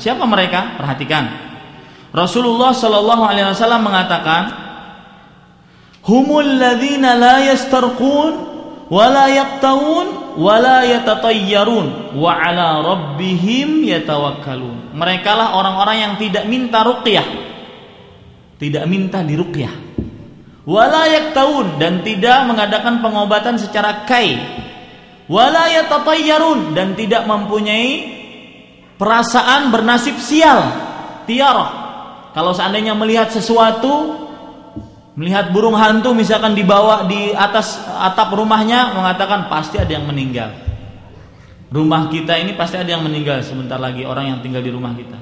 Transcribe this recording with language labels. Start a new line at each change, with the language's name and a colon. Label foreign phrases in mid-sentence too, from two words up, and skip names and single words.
Indonesian: Siapa mereka? Perhatikan. Rasulullah
Arabic: صلى الله عليه وسلم
Indonesian: mengatakan,
Arabic: "هم الذين لا يسترقون ولا يكتوون ولا يتطيرون وعلى ربهم يتوكلون."
Indonesian: Merekalah orang-orang yang tidak minta ruqyah. Tidak minta diruqyah.
Arabic: ولا يكتوون,
Indonesian: dan tidak mengadakan pengobatan secara kai.
Arabic: ولا يتطيرون,
Indonesian: dan tidak mempunyai perasaan bernasib sial, tiarah. Kalau seandainya melihat sesuatu, melihat burung hantu misalkan dibawa di atas atap rumahnya, mengatakan pasti ada yang meninggal. Rumah kita ini pasti ada yang meninggal sebentar lagi, orang yang tinggal di rumah kita.